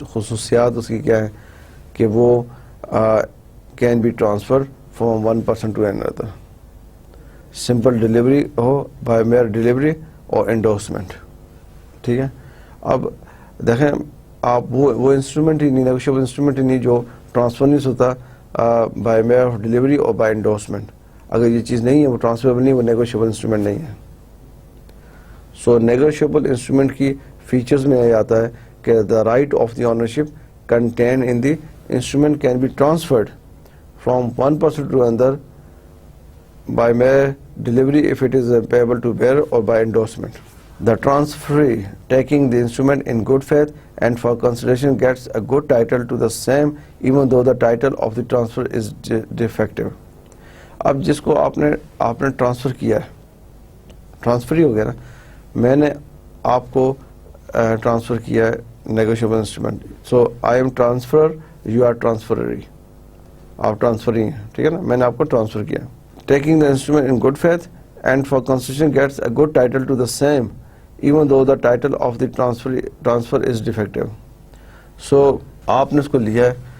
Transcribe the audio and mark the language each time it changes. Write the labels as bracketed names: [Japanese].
[Urdu] خصوصیات اس کی کیا ہے کہ وہ [English] can be transferred from one person to another. Simple delivery ہو, by mere delivery اور endorsement. [Urdu] ٹھیک ہے. اب دیکھیں آپ وہ انسٹرومنٹ ہی نہیں, نیگوشیبل انسٹرومنٹ ہی نہیں جو ٹرانسفر نہیں ہوتا [English] by mere of delivery [Urdu] اور بائی انڈورسمنٹ. اگر یہ چیز نہیں ہے, وہ ٹرانسفریبل نہیں, وہ نیگوشیبل انسٹرومنٹ نہیں ہے. سو نیگوشیبل انسٹرومنٹ کی فیچرز میں یہ آتا ہے کہ [English] The right of the ownership contain in the instrument can be transferred from one person to another by mere delivery if it is payable to bearer, or by endorsement. The transferee taking the instrument in good faith and for consideration gets a good title to the same even though the title of the transfer is defective. [Urdu] اب جس کو آپ نے transfer کیا ہے, transfer ہی ہو گیا نا, میں نے آپ کو ٹرانسفر کیا ہے negotiable instrument. [English] so I am transferor, you are transferee, [Urdu] آپ ٹرانسفری ہیں. ٹھیک ہے نا, میں نے آپ کو ٹرانسفر کیا. [English] Taking the instrument in good faith and for consideration gets a good title to the same even though the title of the transfer is defective. So [Urdu] آپ نے اس کو لیا ہے,